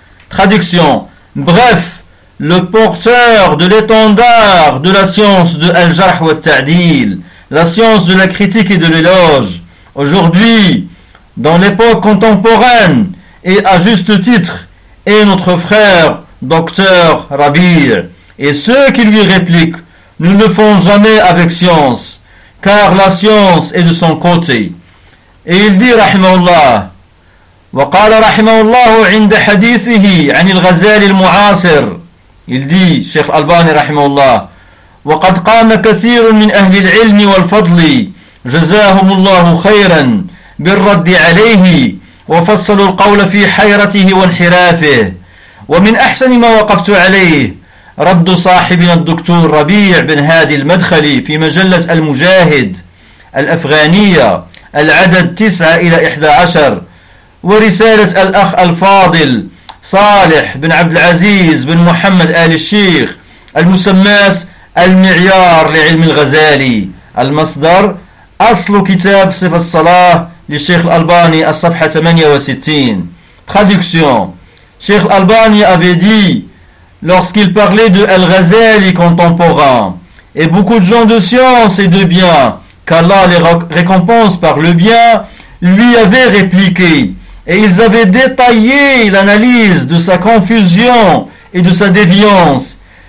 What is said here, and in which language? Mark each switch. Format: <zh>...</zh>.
<fr>Traduction: bref, le porteur de l'étendard de la science de Al-Jarh wa Al-Ta'dil, la science de la critique et de l'éloge, aujourd'hui, dans l'époque contemporaine, et à juste titre, est notre frère docteur Rabi'. Et ceux qui lui répliquent ne le font jamais avec science, car la science est de son côté. Et il dit, rahimahullah,</fr> <ar>وقال rahimahullah عند حديثه عن الغزالي المعاصر,</ar> <fr>il dit, Cheikh Albani rahimahullah,</fr> <ar>وقد قام كثير من أهل العلم والفضل جزاهم الله خيرا بالرد عليه وفصلوا القول في حيرته وانحرافه, ومن أحسن ما وقفت عليه رد صاحبنا الدكتور ربيع بن هادي المدخلي في مجلة المجاهد الأفغانية العدد 9-11 ورسالة الأخ الفاضل صالح بن عبد العزيز بن محمد آل الشيخ المسماس المعيار لعلم الغزالي. المصدر: أصل كتاب صفة الصلاة للشيخ الألباني, الصفحة 68.</ar> <fr>Traduction: شيخ الألباني avait dit, lorsqu'il parlait de Al-Ghazali contemporain, et beaucoup de gens de science et de bien, qu'Allah les récompense par le bien, lui avaient répliqué, et ils avaient détaillé l'analyse de sa confusion et de sa déviance.</fr>